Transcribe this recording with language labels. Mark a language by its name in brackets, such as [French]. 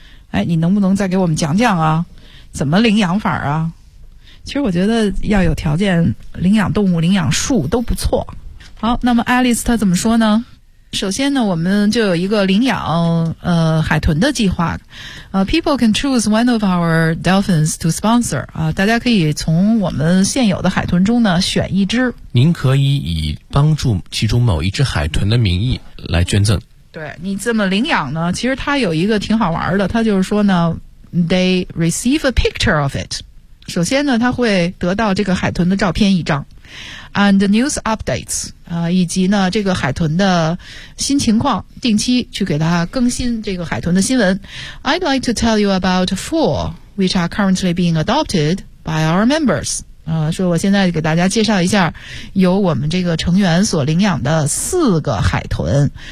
[Chinese] 哎，你能不能再给我们讲讲啊？怎么领养法啊？其实我觉得要有条件，领养动物、领养树都不错。好，那么 Alice 她怎么说呢？首先呢，我们就有一个领养海豚的计划。 [English] People can choose one of our dolphins to sponsor. [Chinese] 大家可以从我们现有的海豚中呢选一只。您可以以帮助其中某一只海豚的名义来捐赠。对，你这么领养呢，其实它有一个挺好玩的，它就是说呢 ， [English] they receive a picture of it. [Chinese] 首先呢，它会得到这个海豚的照片一张。 [English] And news updates, [Chinese] 以及呢这个海豚的新情况，定期去给它更新这个海豚的新闻。 [English] I'd like to tell you about four which are currently being adopted by our members. [Chinese] 说我现在给大家介绍一下，由我们这个成员所领养的四个海豚。